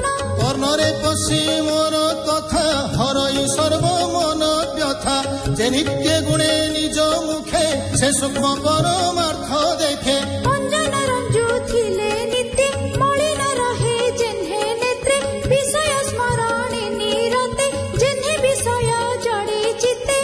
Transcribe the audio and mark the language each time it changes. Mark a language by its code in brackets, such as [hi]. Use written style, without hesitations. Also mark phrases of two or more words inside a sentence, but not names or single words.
[or] କର୍ଣ୍ଣରେ ପଶି ମୋର କଥା ହରଇ ସର୍ବ ମନ ବ୍ୟଥା ଜେ ନିତ୍ୟ ଗୁଣେ ନିଜ ମୁଖେ ସେ ସୂକ୍ଷ୍ମ ପରମାର୍ଥ ଦେଖେ ଅଞ୍ଜନ ରଞ୍ଜୁ ଥିଲେ ନିତ୍ୟ ମଳିନ ରହେ ଜେହ୍ନେ ନେତ୍ରେ ବିଷୟ ସ୍ମରଣେ ନିରତେ ଜେହ୍ନେ ବିଷୟ ଜଡ଼େ ଚିତ୍ତେ